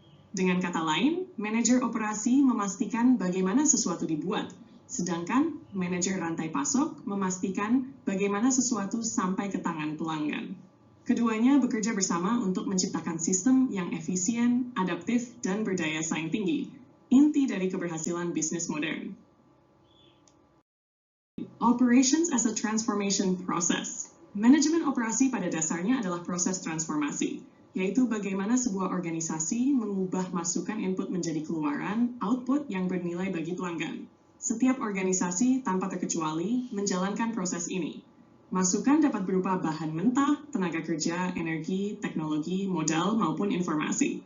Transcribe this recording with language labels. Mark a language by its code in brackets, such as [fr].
[id] Dengan kata lain, manajer operasi memastikan bagaimana sesuatu dibuat, sedangkan manajer rantai pasok memastikan bagaimana sesuatu sampai ke tangan pelanggan. Keduanya bekerja bersama untuk menciptakan sistem yang efisien, adaptif, dan berdaya saing tinggi, inti dari keberhasilan bisnis modern. [en] Operations as a transformation process. [id] Manajemen operasi pada dasarnya adalah proses transformasi, yaitu bagaimana sebuah organisasi mengubah masukan input menjadi keluaran, output yang bernilai bagi pelanggan. Setiap organisasi tanpa terkecuali menjalankan proses ini. Masukan dapat berupa bahan mentah, tenaga kerja, energi, teknologi, modal, maupun informasi.